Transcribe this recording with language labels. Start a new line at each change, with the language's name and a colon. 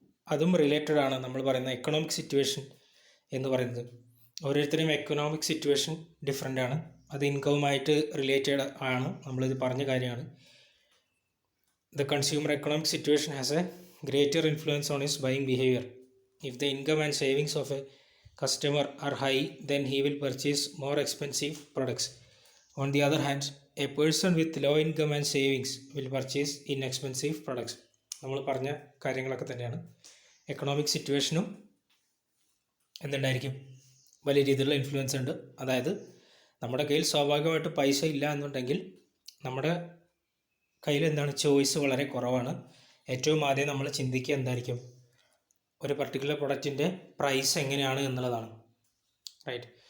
Malayalam: അതും റിലേറ്റഡ് ആണ് നമ്മൾ പറയുന്ന എക്കണോമിക് സിറ്റുവേഷൻ എന്ന് പറയുന്നത്. ഓരോരുത്തരും എക്കണോമിക് സിറ്റുവേഷൻ ഡിഫറെൻ്റ് ആണ്. അത് ഇൻകവുമായിട്ട് റിലേറ്റഡ് ആണ്, നമ്മളിത് പറഞ്ഞ കാര്യമാണ്.
English: The consumer economic situation has a greater influence on his buying behaviour. If the income and savings of a customer are high, then he will purchase more expensive products. On the other hand, a person with low income and savings will purchase inexpensive products.
Malayalam: നമ്മൾ പറഞ്ഞ കാര്യങ്ങളൊക്കെ തന്നെയാണ്. Economic സിറ്റുവേഷനും എന്തുണ്ടായിരിക്കും, വലിയ രീതിയിലുള്ള influence ഉണ്ട്. അതായത് നമ്മുടെ കയ്യിൽ സ്വാഭാവികമായിട്ട് പൈസ ഇല്ല എന്നുണ്ടെങ്കിൽ നമ്മുടെ കയ്യിൽ എന്താണ്, ചോയ്സ് വളരെ കുറവാണ്. ഏറ്റവും ആദ്യം നമ്മൾ ചിന്തിക്കുക എന്തായിരിക്കും, ഒരു പർട്ടിക്കുലർ പ്രൊഡക്റ്റിൻ്റെ പ്രൈസ് എങ്ങനെയാണ് എന്നുള്ളതാണ്, റൈറ്റ്.